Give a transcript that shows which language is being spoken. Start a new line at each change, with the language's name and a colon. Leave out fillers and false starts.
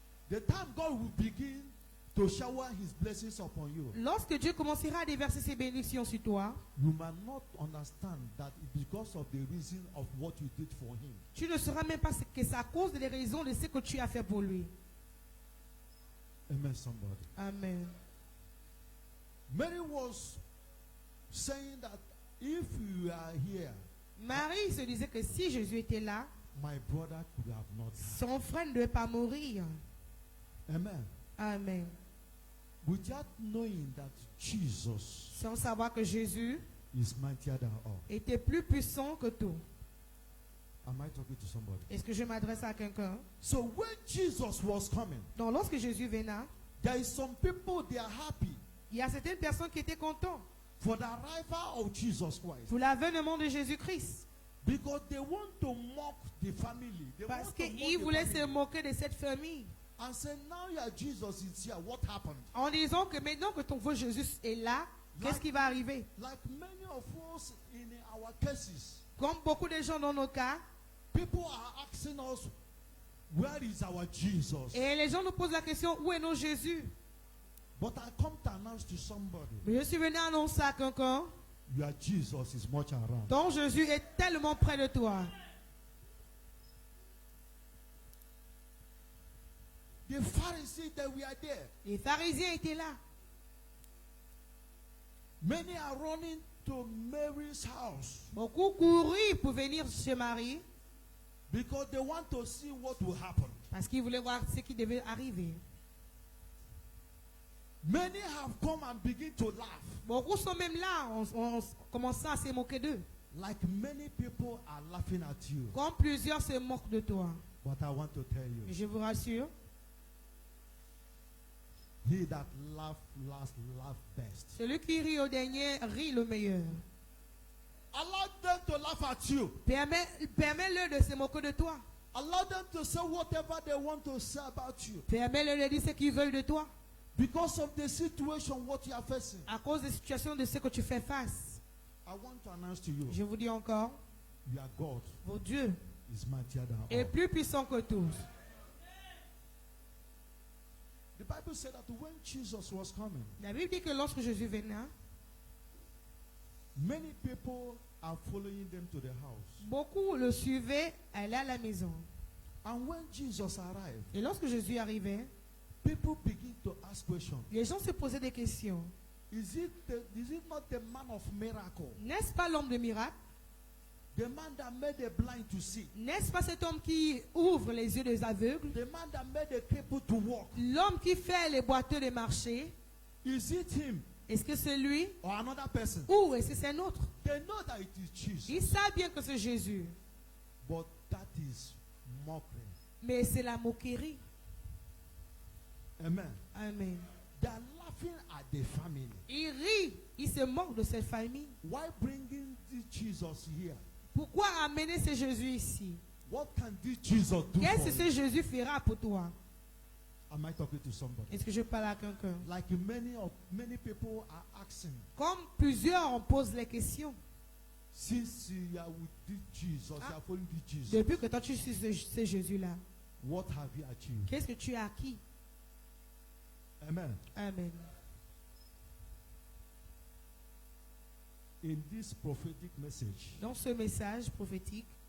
English: The time God will begin to shower his blessings upon you,
French: Lorsque Dieu commencera à déverser ses bénédictions sur toi,
English: you might not understand that it's because of the reason of what you did for him.
French: tu ne sauras même pas que c'est à cause des raisons de ce que tu as fait pour lui.
English: Amen, somebody.
French: Amen.
English: Mary was saying that if you are here,
French: Marie se disait que si Jésus était là,
English: my brother could have not died.
French: son frère ne devait pas mourir.
English: Amen.
French: Amen.
English: Without knowing that Jesus
French: Sans savoir que Jésus
English: is mightier than all.
French: était plus puissant que tout.
English: Am I talking to somebody?
French: Est-ce que je m'adresse à quelqu'un?
English: So when Jesus was coming,
French: Donc lorsque Jésus venait,
English: there is some people they are happy
French: il y a certaines personnes qui étaient contentes
English: for the arrival of Jesus Christ
French: pour l'avènement de Jésus-Christ.
English: because they want to mock the family. They
French: Parce
English: want to mock
French: qu'ils
English: the
French: voulaient se
English: family
French: moquer de cette famille.
English: and say, now your Jesus is here. What happened?
French: En disant que maintenant que ton faux Jésus est là, qu'est-ce qui va arriver?
English: Like many of us in our cases,
French: Comme beaucoup de gens dans nos cas,
English: people are asking us, where is our Jesus?
French: et les gens nous posent la question, où est notre Jésus?
English: But I come to announce to somebody,
French: Mais je suis venu annoncer à quelqu'un,
English: your Jesus is much around.
French: ton Jésus est tellement près de toi.
English: The Pharisees that we are there,
French: Les pharisiens étaient là.
English: many are running to Mary's house
French: Beaucoup coururent pour venir chez Marie
English: because they want to see what will happen.
French: parce qu'ils voulaient voir ce qui devait arriver.
English: Many have come and begin to laugh.
French: Beaucoup sont même là en commençant à se moquer d'eux.
English: Like many people are laughing at you.
French: Comme plusieurs se moquent de toi.
English: But I want to tell
French: Mais
English: you,
French: je vous rassure,
English: he that laugh last, laugh best.
French: celui qui rit au dernier rit le meilleur.
English: Allow them to laugh at you.
French: Permets-le de se moquer de toi.
English: Allow them to say whatever they want to say about you.
French: Permets-le de dire ce qu'ils veulent de toi.
English: Because of the situation, what you are facing.
French: À cause des situations de ce que tu fais face.
English: I want to announce to you,
French: Je vous dis encore,
English: your God
French: votre Dieu
English: is mightier than
French: est
English: all.
French: plus puissant que tous.
English: The Bible said that when Jesus was coming,
French: La Bible dit que lorsque Jésus venait,
English: many people are following them to the house.
French: beaucoup le suivaient, allaient à la maison.
English: And when Jesus arrived,
French: Et lorsque Jésus arrivait,
English: people begin to ask questions.
French: les gens se posaient des questions.
English: Is it not the man of miracle?
French: N'est-ce pas l'homme de miracle?
English: The man that made the blind to see?
French: N'est-ce pas cet homme qui ouvre les yeux des aveugles?
English: The man that made the crippled to walk?
French: L'homme qui fait les boiteux de marcher?
English: Is it him
French: Est-ce que c'est lui?
English: or another person?
French: Ou est-ce que c'est un autre?
English: They know that it is Jesus.
French: Ils savent bien que c'est Jésus.
English: But that is mockery.
French: Mais c'est la moquerie.
English: Amen.
French: Amen.
English: They are laughing at the family.
French: Ils rient, ils se moquent de cette famille.
English: Why bringing this Jesus here?
French: Pourquoi amener ce Jésus ici?
English: What can this Jesus do
French: Qu'est-ce
English: for
French: que ce
English: you?
French: Jésus fera pour toi?
English: Am I talking to somebody?
French: Est-ce que je parle à quelqu'un?
English: Like many people are asking,
French: Comme plusieurs on pose les questions.
English: since you are with this Jesus, you are following this Jesus,
French: Depuis que toi tu suis ce Jésus-là,
English: what have you achieved?
French: qu'est-ce que tu as acquis?
English: Amen.
French: Amen.
English: In this prophetic message,
French: Dans ce message prophétique,